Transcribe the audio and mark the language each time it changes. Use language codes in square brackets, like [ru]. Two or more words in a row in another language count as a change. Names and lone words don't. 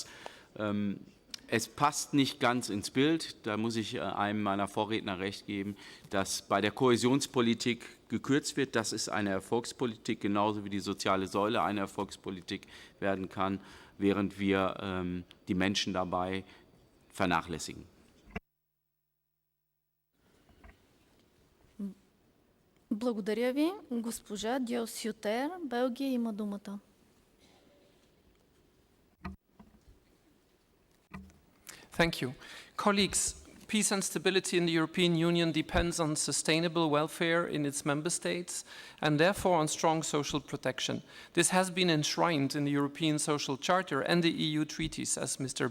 [de] Es passt nicht ganz ins Bild, da muss ich einem meiner Vorredner recht geben, dass bei der Kohäsionspolitik gekürzt wird. Das ist eine Erfolgspolitik, genauso wie die soziale Säule eine Erfolgspolitik werden kann, während wir die Menschen dabei vernachlässigen. [bg] Благодаря ви. Госпожа Дьосютер, Белгия има думата. [en] Thank you. Colleagues, peace and stability in the European Union depends on sustainable welfare in its member states and therefore on strong social protection. This has been enshrined in the European Social Charter and the EU treaties, as Mr.